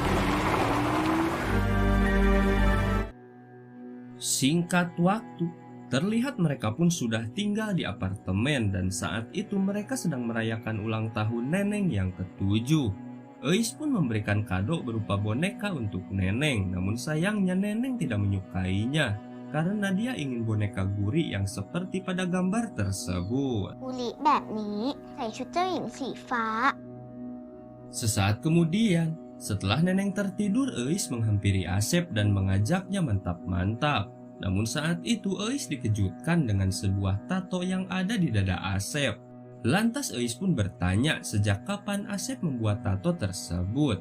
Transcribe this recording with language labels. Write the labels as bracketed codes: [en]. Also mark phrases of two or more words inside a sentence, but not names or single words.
[id] Singkat waktu, terlihat mereka pun sudah tinggal di apartemen dan saat itu mereka sedang merayakan ulang tahun Neneng yang ke-7. Eis pun memberikan kado berupa boneka untuk Neneng, namun sayangnya Neneng tidak menyukainya karena dia ingin boneka guri yang seperti pada gambar tersebut. [th] บุริแบบนี้ใส่ชุดเจ้าหญิงสีฟ้า [id] Sesaat kemudian, setelah Neneng tertidur, Eis menghampiri Asep dan mengajaknya mantap-mantap. Namun saat itu Eis dikejutkan dengan sebuah tato yang ada di dada Asep. Lantas Eis pun bertanya sejak kapan Asep membuat tato tersebut.